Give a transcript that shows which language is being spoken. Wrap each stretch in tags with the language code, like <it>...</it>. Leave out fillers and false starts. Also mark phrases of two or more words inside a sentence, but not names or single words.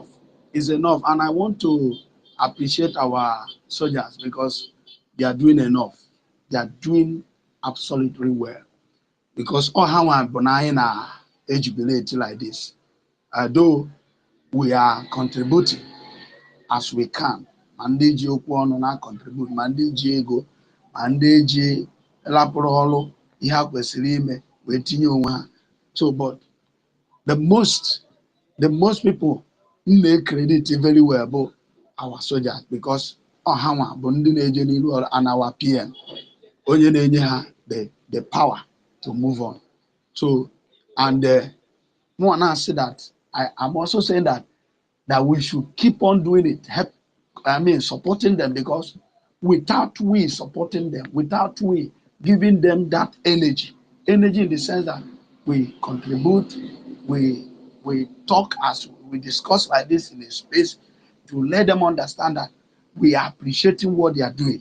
<en>It's enough, and I want to appreciate our soldiers, because they are doing enough. They are doing absolutely well, because all how I'm jubilate like this. Though we are contributing as we can.</en> <ig>Ma ndị ji okwu ọnụ na-contribute, ma ndị ji ego, ma ndị ji rapụrụ ọrụ ihe ha kwesịrị ime wee tinye onwe ha.</ig> <en>So, but the most people credit very well bụ our soldiers, because</en> <ig>ha nwa bụ ndị na-eje n'iru ọrụ,</ig> <en>and our PM,</en> <ig>onye na-enye ha</ig> <en>the power to move on. So, and more now say that I'm also saying that we should keep on doing it. Supporting them, because without we supporting them, without we giving them that energy in the sense that we contribute, we talk as we discuss like this in a space to let them understand that we are appreciating what they are doing.</en>